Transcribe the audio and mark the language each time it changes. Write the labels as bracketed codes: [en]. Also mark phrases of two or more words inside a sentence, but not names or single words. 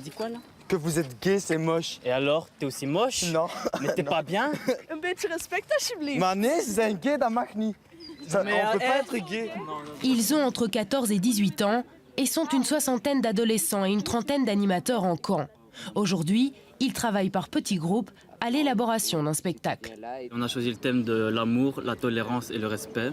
[fr] dit quoi là? Que vous êtes gay, c'est moche. Et alors, t'es aussi moche? Non. Mais t'es pas bien? [nl] Een beetje respect alsjeblieft. Maar nee, ze zijn gay, dat mag niet. [fr] On peut pas être gay. Ils ont entre 14 et 18 ans et sont une soixantaine d'adolescents et une trentaine d'animateurs en camp. Aujourd'hui, ils travaillent par petits groupes à l'élaboration d'un spectacle. On a choisi le thème de l'amour, la tolérance et le respect.